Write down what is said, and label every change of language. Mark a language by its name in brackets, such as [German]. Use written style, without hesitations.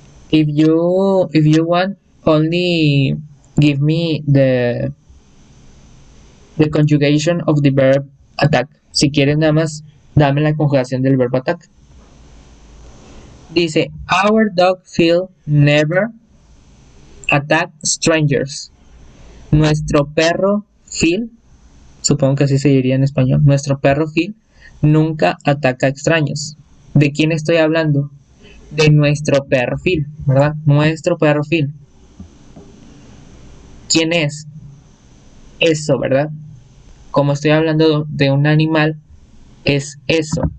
[English] If you want, only give me the conjugation of the verb attack. [Spanish] Si quieres nada más, dame la conjugación del verbo attack. Dice, [English] our dog Phil never attack strangers. [Spanish] Nuestro perro Phil, supongo que así se diría en español, nuestro perro Phil nunca ataca a extraños. ¿De quién estoy hablando? De nuestro perro Phil, ¿verdad? Nuestro perro Phil. ¿Quién es? Eso, ¿verdad? Como estoy hablando de un animal, es eso.